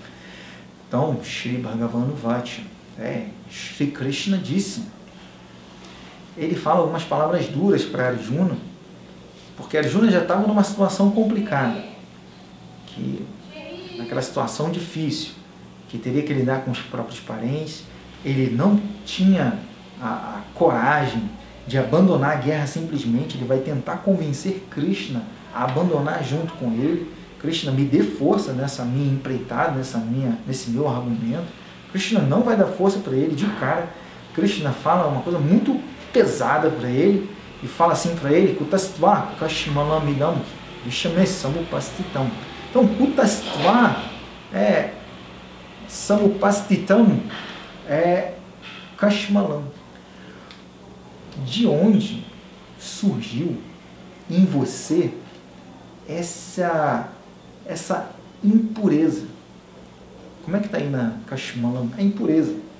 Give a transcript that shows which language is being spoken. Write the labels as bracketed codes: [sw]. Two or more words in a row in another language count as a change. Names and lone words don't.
[pt] Então, [sa] श्री भगवान वच, [pt] Shri Krishna disse, ele fala algumas palavras duras para Arjuna, porque Arjuna já estava numa situação complicada, naquela situação difícil, que teria que lidar com os próprios parentes, ele não tinha a coragem de abandonar a guerra simplesmente, ele vai tentar convencer Krishna a abandonar junto com ele. Krishna, me dê força nessa minha empreitada, nesse meu argumento. Krishna não vai dar força para ele de cara. Krishna fala uma coisa muito pesada para ele e fala assim para ele: [sa] कुतस्त्व कश्मलमिदं विषमे समुपस्थितम्. [pt] Então, [sa] कुतस्त्व समुपस्थितम् [pt] é kashmalam. De onde surgiu em você essa impureza? Como é que está aí na Kashmalam? A impureza.